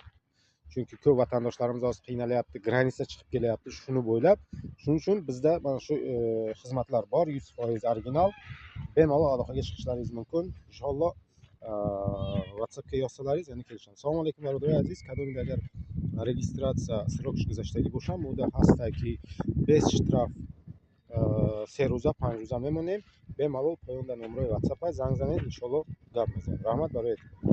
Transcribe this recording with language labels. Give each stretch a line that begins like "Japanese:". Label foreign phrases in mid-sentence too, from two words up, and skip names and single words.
Uzbek: Chunki ko'p vatandoshlarimiz hozir qiynalyapti, granitsa chiqib kelyapti shuni bo'ylab. Shuning uchun bizda mana shu xizmatlar bor, 100% original. Bemalol aloqaga chiqishlaringiz mumkin. Inshaalloh WhatsAppga yozsalaringiz yana kelishamiz. Assalomu alaykum barodaroy aziz. Kadrda agar registratsiya
Tajik: срок гузаштаги бошам, мо ҳаста ки
Russian: без штраф
Tajik: 3 рӯза 5 рӯза мемонем. Бемалол поёнда номерои WhatsApp занг занед, иншаллоh гап мезанем. Раҳмат бароятон.